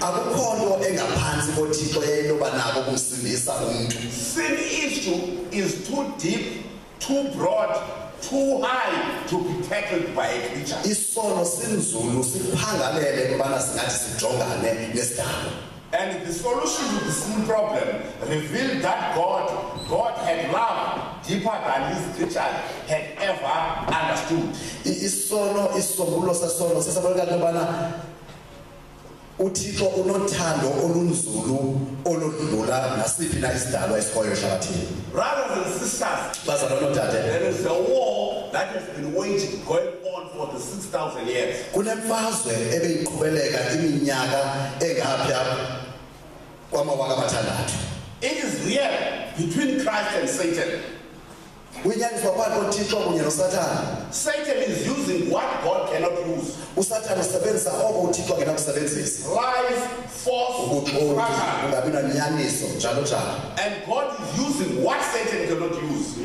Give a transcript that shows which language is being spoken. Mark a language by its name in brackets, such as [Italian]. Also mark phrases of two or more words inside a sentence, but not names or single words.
[English] Sin issue is too deep, too broad, too high to be tackled by a creature. And the solution to the sin problem revealed that God had love deeper than his creature had ever understood. [Xhosa] uThixo unothando olunzulu oludlula nasiphi na isidalwa esikhoyo ehlabathini. [English] Brothers and sisters, there is a war that has been waged going on for the 6,000 years. [Xhosa] Kunemfazwe ebeyiqhubeleka iminyaka engapha kwamawaka amathandathu. [English] It is real between Christ and Satan. Satan is using what God cannot use. Lies, force, and God is using what Satan cannot use.